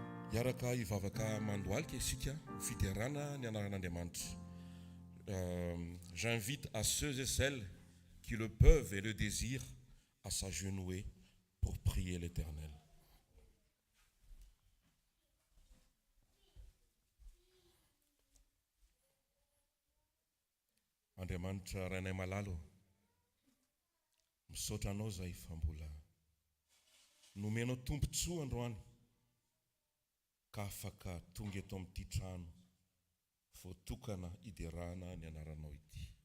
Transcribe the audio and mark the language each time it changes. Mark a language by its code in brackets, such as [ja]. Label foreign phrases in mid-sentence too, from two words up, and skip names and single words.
[mg] Iaraka ivavaka mandoalika isika fiterana ny anaran'Andriamanitra. [fr] J'invite à ceux et celles qui le peuvent et le désirent à s'agenouiller pour prier l'Éternel. [mg] Andriamanitra rainay malalo, misaotra anao zay fa mbola nomenao tombontsoa androany ka afaka tonga eto amin'ity trano voatokana iderana ny anaranao ity.